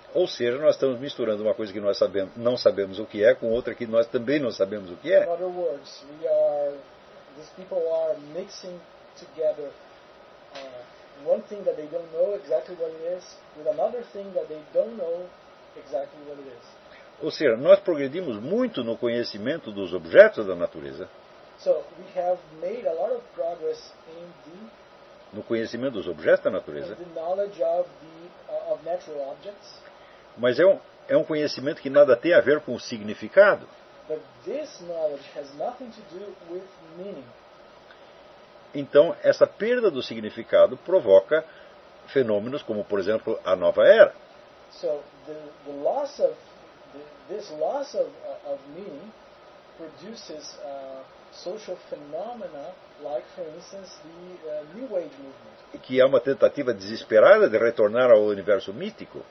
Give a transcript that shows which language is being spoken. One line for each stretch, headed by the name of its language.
Portuguese: Ou seja, nós estamos misturando uma coisa que nós sabemos, não sabemos o que é, com outra que nós também não sabemos o que é.
English: In other words, we are, these people are mixing together one thing that they don't know exactly what it is with another thing that they don't know exactly what it is.
Portuguese: Ou seja, nós progredimos muito no conhecimento dos objetos da natureza.
English: So we have made a lot of progress in the
Portuguese: no conhecimento dos objetos da natureza.
English: The knowledge of the of natural objects.
Portuguese: Mas é um conhecimento que nada tem a ver com o significado.
English: But this knowledge has nothing to do with meaning.
Portuguese: Então, essa perda do significado provoca fenômenos como, por exemplo, a nova era.
English: So, the loss of this loss of meaning produces social phenomena like, for instance, the New Age movement.
Portuguese: Que é uma tentativa desesperada de retornar ao universo mítico.